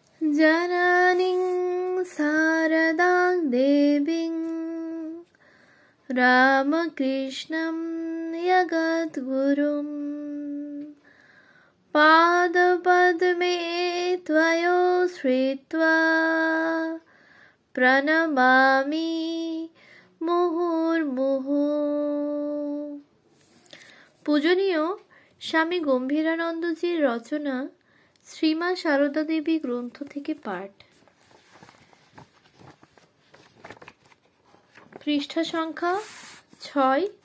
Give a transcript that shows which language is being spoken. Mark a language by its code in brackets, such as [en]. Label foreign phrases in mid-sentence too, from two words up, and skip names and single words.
[sa] जननीं शारदां देवीं रामकृष्णं जगद्गुरुं पादपद्मे त्वयोश्रित्वा प्रणमामि मुहुर्मुहुः। [bn] পূজনীয় স্বামী গম্ভীরানন্দজির রচনা শ্রীমা সারদা দেবী গ্রন্থ থেকে পাঠ। পৃষ্ঠা সংখ্যা 6।